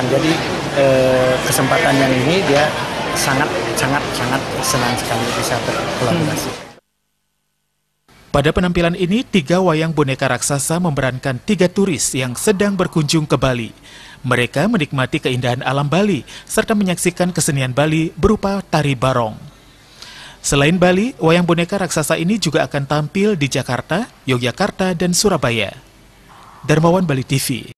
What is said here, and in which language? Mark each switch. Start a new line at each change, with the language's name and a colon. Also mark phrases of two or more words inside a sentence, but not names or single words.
Indonesian: Jadi kesempatan yang ini dia sangat senang sekali bisa berkolaborasi. Pada penampilan ini, 3 wayang boneka raksasa memerankan 3 turis yang sedang berkunjung ke Bali. Mereka menikmati keindahan alam Bali, serta menyaksikan kesenian Bali berupa tari barong. Selain Bali, wayang boneka raksasa ini juga akan tampil di Jakarta, Yogyakarta, dan Surabaya. Darmawan, Bali TV.